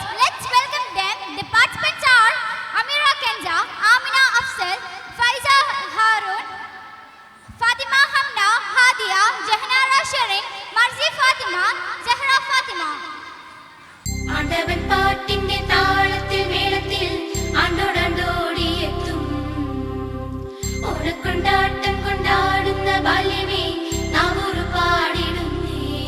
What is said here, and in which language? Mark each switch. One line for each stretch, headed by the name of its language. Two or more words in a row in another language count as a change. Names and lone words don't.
English: Let's welcome them. The participants are Amira Kenza, Amina Afsal, Faiza Harun, Fatima Hamna, Hadia, Jahanara Sharin, Marzi Fatima, Zahra Fatima.
Malayalam: ആണ്ടവൻ പാട്ടിന്റെ താളത്തിൽ മേളത്തിൽ ആണ്ടോടാണ്ടോടി എത്തും ഓണക്കൊണ്ടാട്ടം കൊണ്ടാടുന്ന ബാല്യമേ നാവൂറ് പാടിടുന്നേ